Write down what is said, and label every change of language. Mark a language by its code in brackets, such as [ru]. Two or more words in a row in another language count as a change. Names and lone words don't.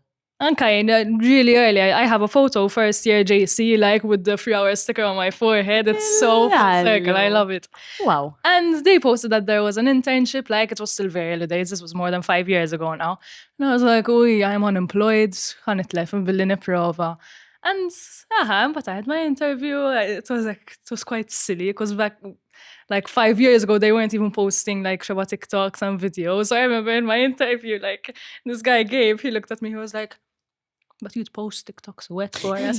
[en] Okay, really early. I have a photo first year JC, like with the FreeHour sticker on my forehead. It's so full circle. I love it. Wow. And they posted that there was an internship, like it was still very early days. This was more than 5 years ago now. And I was like, oh, I'm unemployed. [mt] Ħanitlef billi nipprova. [en] And but I had my interview. It was quite silly because back like 5 years ago, they weren't even posting like Shaba TikToks and videos. So I remember in my interview, like this guy he looked at me, he was like, but you'd post TikToks wet for us.